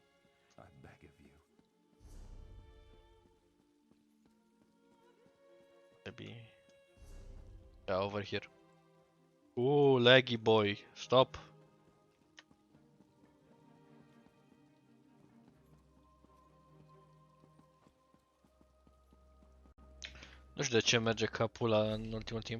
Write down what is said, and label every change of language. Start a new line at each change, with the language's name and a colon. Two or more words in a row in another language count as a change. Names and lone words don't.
English: I beg of you. Maybe. Yeah, over here. Oh, laggy boy, stop.
Romanian: Nu știu de ce merge capul în ultimul timp.